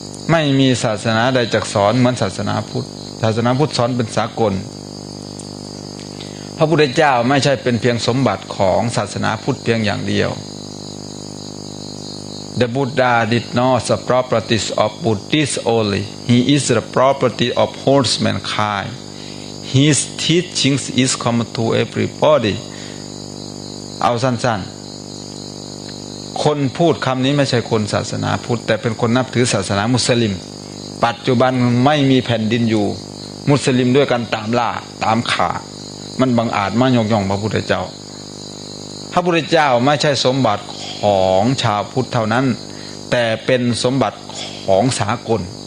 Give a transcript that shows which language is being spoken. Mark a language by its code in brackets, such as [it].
[th] ไม่มีศาสนาใดจักสอนเหมือนศาสนาพุทธศาสนาพุทธสอนเป็นสากลพระพุทธเจ้าไม่ใช่เป็นเพียงสมบัติของศาสนาพุทธเพียงอย่างเดียว [en] The Buddha did not the properties of Buddhists only. He is the property of whole mankind. His teachings is common to everybody. [th] เอาสั้นๆคนพูดคำนี้ไม่ใช่คนศาสนาพุทธแต่เป็นคนนับถือศาสนามุสลิมปัจจุบันไม่มีแผ่นดินอยู่มุสลิมด้วยกันตามล่าตามข่ามันบังอาจมายกย่องพระพุทธเจ้าพระพุทธเจ้าไม่ใช่สมบัติของชาวพุทธเท่านั้นแต่เป็นสมบัติของสากล